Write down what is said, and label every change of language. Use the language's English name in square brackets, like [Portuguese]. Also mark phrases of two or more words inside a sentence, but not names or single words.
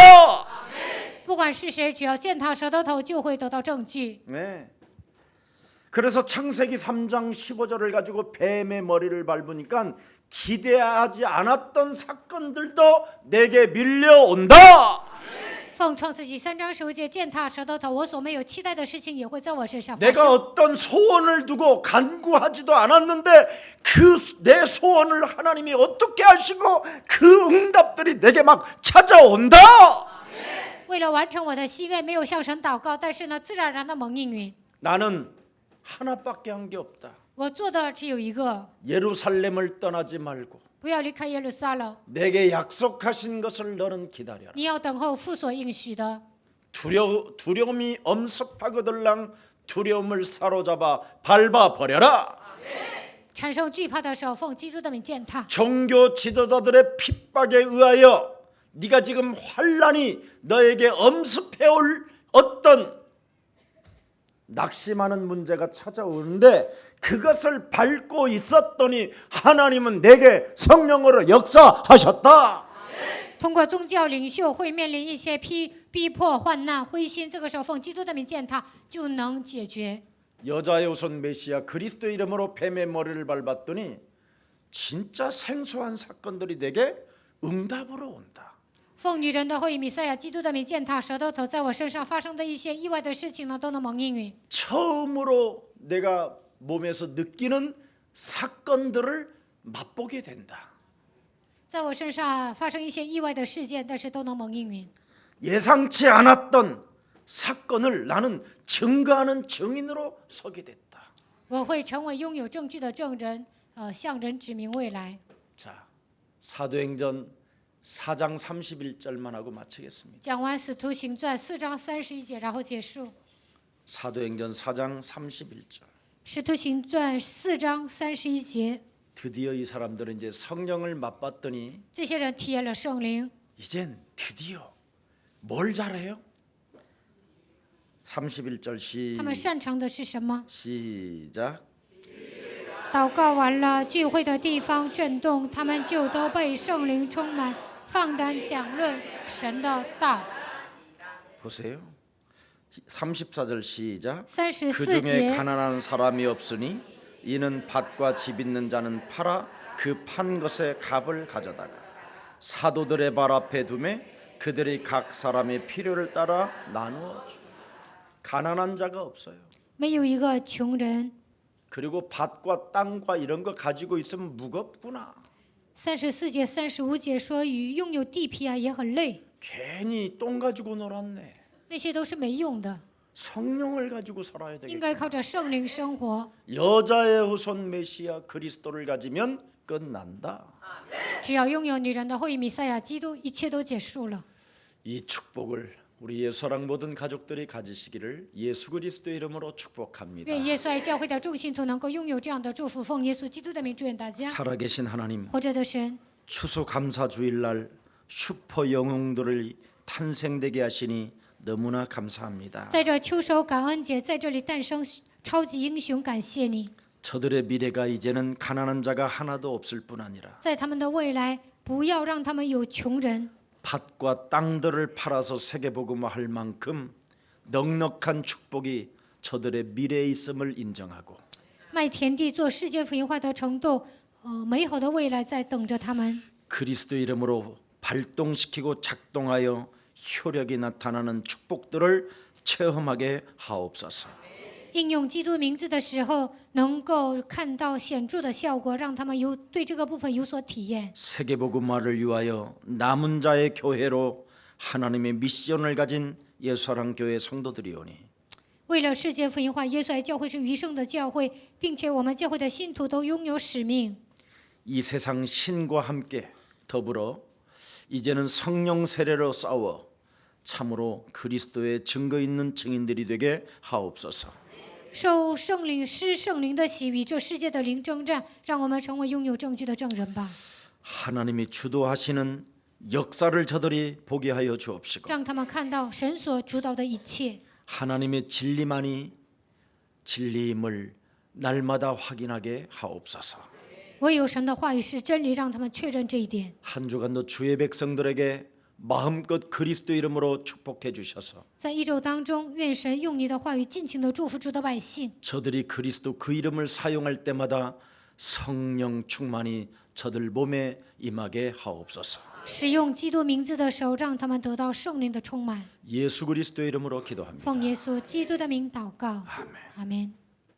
[Chinese] 不管是谁，只要践踏蛇的头，就会得到证据。 [Korean] 네. 그래서 창세기 3장 15절을 가지고 뱀의 머리를 밟으니까 기대하지 않았던 사건들도 내게 밀려온다. [Chinese] 奉创世纪3章15节践踏蛇的头，我所没有期待的事情也会在我身上发 [Korean] 내가 [Chinese] 生。 [Korean] 어떤 소원을 두고 간구하지도 않았는데 그 내 소원을 하나님이 어떻게 하시고 그 응답들이 내게 막 찾아온다. [Chinese] 为了完成我的心愿，没有向神祷告，但是呢，自然而然的蒙应允。 [Korean] 나는 하나밖에 한 게 없다. [Chinese] 我做的只有一个， [Korean] 예루살렘을 떠나지 말고 [Chinese] 不要离开耶路撒冷， [Korean] 내게 약속하신 것을 너는 기다려라. [Chinese] 你要等候父所应许的。 [Korean] 두려움이 엄습하거들랑 두려움을 사로잡아 밟아 버려라. [Chinese] 产生惧怕的时候，奉基督的名践踏。 [Korean] 종교 지도자들의 핍박에 의하여 네가 지금 환란이 너에게 엄습해올 어떤 낙심하는 문제가 찾아오는데 그것을 밟고 있었더니 하나님은 내게 성령으로 역사하셨다. [Chinese] 通过宗教领袖会面临一些逼迫、患难、灰心，这个时候奉基督的名践踏就能解决。 [Korean] 여자의 후손 메시아 그리스도 이름으로 뱀의 머리를 밟았더니 진짜 생소한 사건들이 내게 응답으로 온다. [Chinese] 奉女人的后裔弥赛亚基督的名践踏舌头头，在我身上发生的一些意外的事情呢，都能蒙应允。 [Korean] 처음으로 내가 몸에서 느끼는 사건들을 맛보게 된다. [Chinese] 在我身上发生一些意外的事件，但是都能蒙应允。 [Korean] 예상치 않았던 사건을 나는 증거하는 증인으로 서게 됐다. [Chinese] 我会成为拥有证据的证人，向人指明未来。 [Korean] 자, 사도행전 4장 31절만 하고 마치겠습니다. [Chinese] 讲完《使徒行传》4章31节，然后结束。 [Korean] 사도행전 4장 31절. [Chinese] 《使徒行传》4章31节， [Korean] 드디어 이 사람들은 이제 성령을 맛봤더니 [Chinese] 这些人体验了圣灵， [Korean] 이젠 드디어 뭘 잘해요? 31절 [Chinese] 他们擅长的是什么？ [Korean] 시작. [Chinese] 祷告完了，聚会的地方震动，他们就都被圣灵充满，放胆讲论神的道。 [Korean] 보세요. 34절 시작. 34 그 중에 [Chinese] 节， [Korean] 가난한 사람이 없으니 이는 밭과 집 있는 자는 팔아 그 판 것의 값을 가져다가 사도들의 발 앞에 두매 그들이 각 사람의 필요를 따라 나누어 주. 가난한 자가 없어요. [Chinese] 没有一个穷人。 [Korean] 그리고 밭과 땅과 이런 거 가지고 있으면 무겁구나. [Chinese] 34 节、35节说，与拥有地皮啊也很累， [Korean] 괜히 똥 가지고 놀았네. [Chinese] 那些都是没用的， [Korean] 성령을 가지고 살아야 [Chinese] 应 [Korean] 되겠다. [Chinese] 该靠着圣灵生活。 [Korean] 여자의 후손 메시아 그리스도를 가지면 끝난다. [Chinese] 只要拥有女人的后裔弥赛亚基督，一切都结束了。 [Korean] 이 축복을 우리 예수랑 모든 가족들이 가지시기를 예수 그리스도 이름으로 축복합니다. [Chinese] 愿耶稣爱教会的众信徒能够拥有这样的祝福，奉耶稣基督的名祝愿大家。 [Korean] 살아계신 하나님, [Chinese] 活着的神， [Korean] 추수감사 주일날 슈퍼 영웅들을 탄생되게 하시니 너무나 감사합니다. [Chinese] 在这秋收感恩节，在这里诞生超级英雄，感谢你。 [Korean] 저들의 미래가 이제는 가난한 자가 하나도 없을 뿐 아니라 [Chinese] 在他们的未来，不要让他们有穷人， [Korean] 밭과 땅들을 팔아서 세계복음화할 만큼 넉넉한 축복이 저들의 미래에 있음을 인정하고 [Chinese] 卖田地做世界福音化的程度，美好的未来在等着他们。 [Korean] 그리스도 이름으로 발동시키고 작동하여 효력이 나타나는 축복들을 체험하게 하옵소서. [Chinese] 应用基督名字的时候，能够看到显著的效果，让他们对这个部分有所体验。 [Korean] 세계복음화를 위하여 남은 자의 교회로 하나님의 미션을 가진 예수사랑 교회 성도들이오니 [Chinese] 为了世界福音化，耶稣爱教会是余生的教会，并且我们教会的信徒都拥有使命。 [Korean] 이 세상 신과 함께 더불어 이제는 성령 세례로 싸워 참으로 그리스도의 증거 있는 증인들이 되게 하옵소서. [Chinese] 受圣灵施圣灵的洗，与这世界的灵征战，让我们成为拥有证据的证人吧。 [Korean] 하나님이 주도하시는 역사를 저들이 보게 하여 주옵시고 [Chinese] 让他们看到神所主导的一切， [Korean] 하나님의 진리만이 진리임을 날마다 확인하게 하옵소서. [Chinese] 唯有神的话语是真理，让他们确认这一点。 [Korean] 한 주간도 주의 백성들에게 마음껏 그리스도 이름으로 축복해 주셔서 [Chinese] 在一周当中，愿神用你的话语尽情的祝福主的百姓， [Korean] 저들이 그리스도 그 이름을 사용할 때마다 성령 충만이 저들 몸에 임하게 하옵소서. [Chinese] 使用基督名字的时候，让他们得到圣灵的充满。 [Korean] 예수 그리스도 이름으로 기도합니다. [Chinese] 奉耶稣基督的名祷告，阿门。